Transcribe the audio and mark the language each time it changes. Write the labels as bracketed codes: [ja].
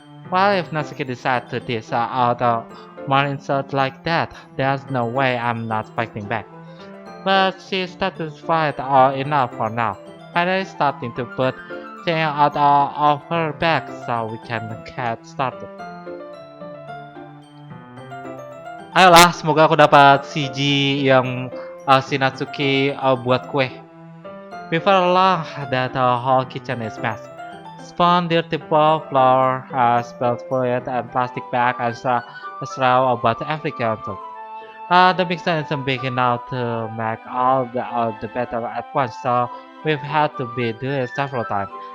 [en] Well, if Natsuki decides to dish out a more insult like that, there's no way I'm not fighting back. But she's satisfied enough for now. Finally starting to put things out of her bag so we can get started. [id] Ayolah, semoga aku dapat CG yang si Natsuki buat kue. [en] Before long, that whole kitchen is mess. Spawn dirty bowl, flour, spilled fluid, and plastic bag and straw about every counter. The mixer isn't big enough to make all the batter at once, so we've had to be doing it several times.